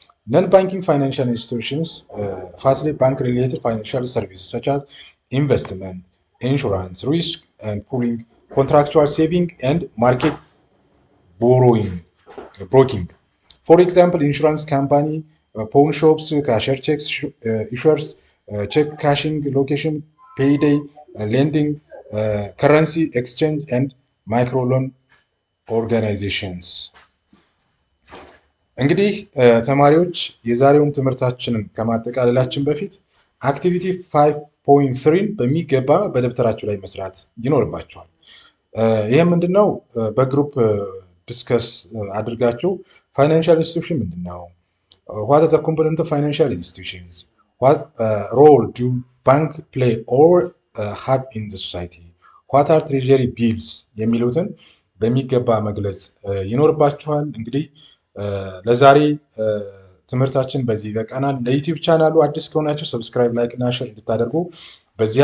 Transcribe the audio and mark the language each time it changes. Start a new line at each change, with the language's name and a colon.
English: Non-banking financial institutions facilitate bank-related financial services such as investment, insurance, risk and pooling, contractual saving, and market broking. For example, insurance company, pawn shops, cashier checks, issuers, check cashing, location, payday, lending, currency exchange, and microloan organizations.
Amharic: እንግዲህ ተማሪዎች የዛሬውን ትምህርታችንን ከማጠቃለላችን በፊት አክቲቪቲ 5.3 በሚገባ በደብተራችሁ ላይ መስራት ይኖርባቸዋል። ይህም ምንድነው? በግሩፕ ዲስከስ አድርጋችሁ ፋይናንሻል ኢንስቲትዩሽን ምንድነው?
English: what are the components of financial institutions? what role do bank play or have in the society? what are treasury bills?
Amharic: የሚሉትን በሚገባ መግለጽ ይኖርባችኋል። እንግዲህ ለዛሬ ትምህርታችን በዚህ በቃናል። ለዩቲዩብ ቻናሉ አዲስ ከሆናችሁ ሰብስክራይብ፣ ላይክ እና ሼር እንድታደርጉ በዚህ